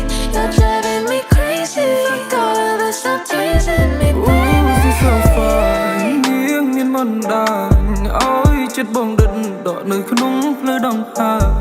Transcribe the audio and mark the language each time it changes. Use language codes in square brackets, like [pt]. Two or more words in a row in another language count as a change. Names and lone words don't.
[en] You're driving me crazy. Fuck all of this, stop teasing me, baby. Ooh, she's so fine. [km] នាងមានមិនដាញអើយចិត្តបងដិតដកនៅក្នុងផ្លូវដងផា